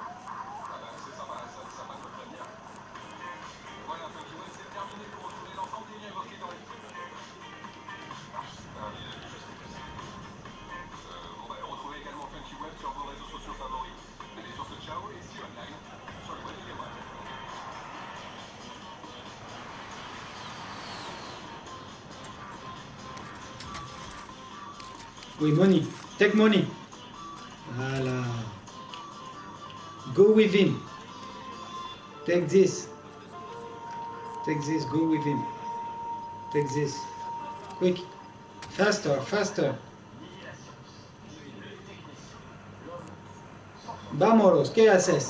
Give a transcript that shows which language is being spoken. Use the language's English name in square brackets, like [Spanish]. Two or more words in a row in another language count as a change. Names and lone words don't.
[French] c'est sympa, ça va te prévenir. Voilà, Funky West, c'est terminé pour retrouver l'ensemble des liens évoqués dans les... retrouvez également Funky Web sur vos réseaux sociaux favoris. Allez sur ce ciao et [English] see you online [French] sur le web des web. Oui, [English] money. Take money. [French] Voilà. [English] Go with him. Take this. Take this. Go with him. Take this. Quick. Faster, faster. [Spanish] Vámonos. ¿Qué haces?